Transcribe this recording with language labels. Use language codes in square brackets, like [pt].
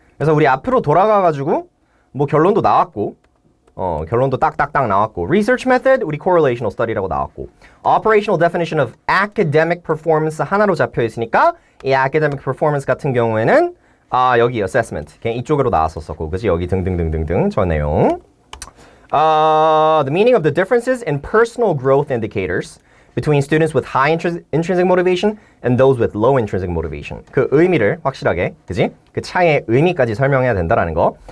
[ko] 그래서 우리 앞으로 돌아가가지고 뭐 결론도 나왔고, 결론도 딱딱딱 나왔고, research method 우리 correlational study라고 나왔고, operational definition of academic performance 하나로 잡혀 있으니까 이 academic performance 같은 경우에는 여기 assessment, okay? 이쪽으로 나왔었었고, 그지? 여기 등등등등등 저 내용. [en] The meaning of the differences in personal growth indicators between students with high intrinsic motivation and those with low intrinsic motivation. [ko] 그 의미를 확실하게, 그지? 그 차이의 의미까지 설명해야 된다라는 거.